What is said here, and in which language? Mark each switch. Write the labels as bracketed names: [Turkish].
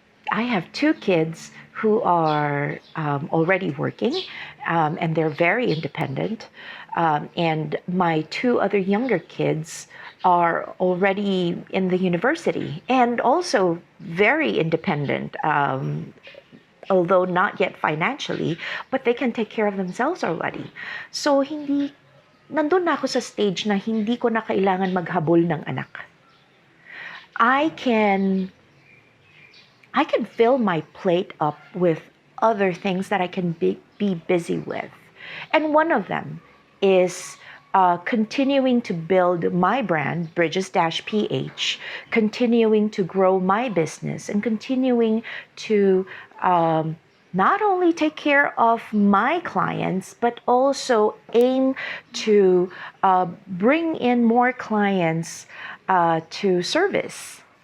[English] I have 2 kids who are already working, and they're very independent. And my 2 other younger kids are already in the university and also very independent, although not yet financially, but they can take care of themselves already. [Filipino] So, nandun na ako sa stage na hindi ko na kailangan maghabol ng anak. [English] I can fill my plate up with other things that I can be busy with. And one of them is continuing to build my brand, Bridges-PH, continuing to grow my business, and continuing to not only take care of my clients, but also aim to bring in more clients to service.